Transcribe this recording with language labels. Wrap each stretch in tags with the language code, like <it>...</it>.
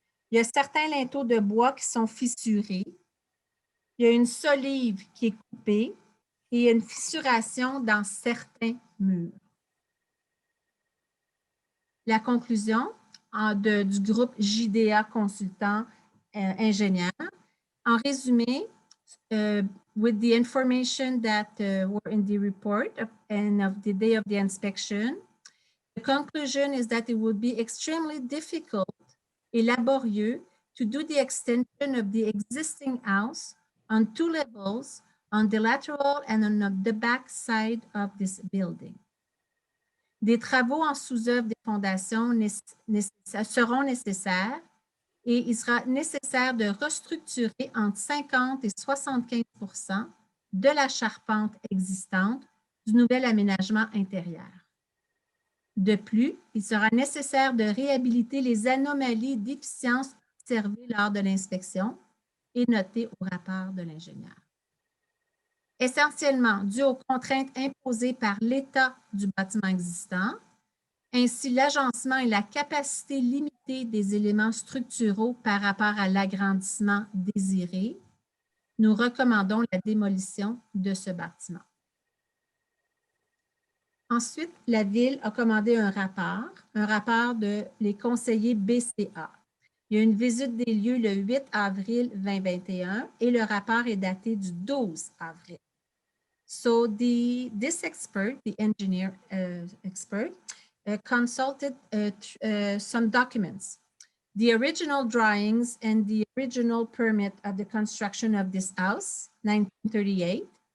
<fr>Il y a certains linteaux de bois qui sont fissurés. Il y a une solive qui est coupée et il y a une fissuration dans certains murs. La conclusion du groupe JDA Consultant Ingénieur. En résumé,</fr> <en>with the information that were in the report and of the day of the inspection, the conclusion is that it would be extremely difficult</en> <fr>et laborieux</fr> <en>to do the extension of the existing house on 2 levels on the lateral and on the back side of this building.</en> <fr>Des travaux en sous-œuvre des fondations seront nécessaires et il sera nécessaire de restructurer entre 50 et 75 de la charpente existante du nouvel aménagement intérieur. De plus, il sera nécessaire de réhabiliter les anomalies d'efficience observées lors de l'inspection et notées au rapport de l'ingénieur. Essentiellement dû aux contraintes imposées par l'état du bâtiment existant, ainsi l'agencement et la capacité limitée des éléments structuraux par rapport à l'agrandissement désiré, nous recommandons la démolition de ce bâtiment. Ensuite, la Ville a commandé un rapport de les conseillers BCA. Il y a une visite des lieux le 8 avril 2021 et le rapport est daté du 12 avril.</fr> <en>So this expert, the engineer expert, consulted some documents, the original drawings and the original permit of the construction of this house, 1938.</en>